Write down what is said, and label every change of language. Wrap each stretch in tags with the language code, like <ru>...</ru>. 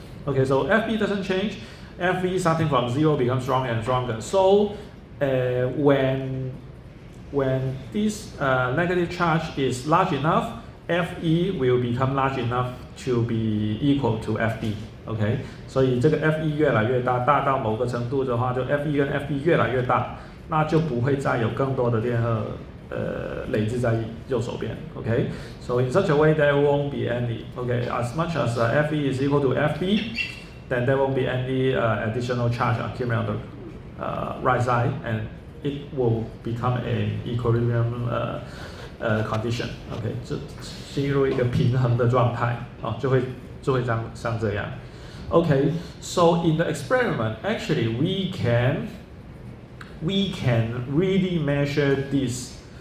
<en>Okay, so FB doesn't change. FV starting from 0 becomes stronger and stronger. So when this negative charge is large enough, Fe will become large enough to be equal to FB.</en> <zh>OK， 所以这个 Fe 越来越大，大到某个程度的话，就 Fe 跟 FB 越来越大，那就不会再有更多的电荷累积在右手边。</zh> <en>OK， so in such a way there won't be any. OK, as much as Fe is equal to FB, then there won't be any additional charge accumulated on the right side, and it will become an equilibrium condition.</en> <zh>OK， 就进入一个平衡的状态就会像这样。</zh> <en>OK, so in the experiment, actually we can really measure this.</en>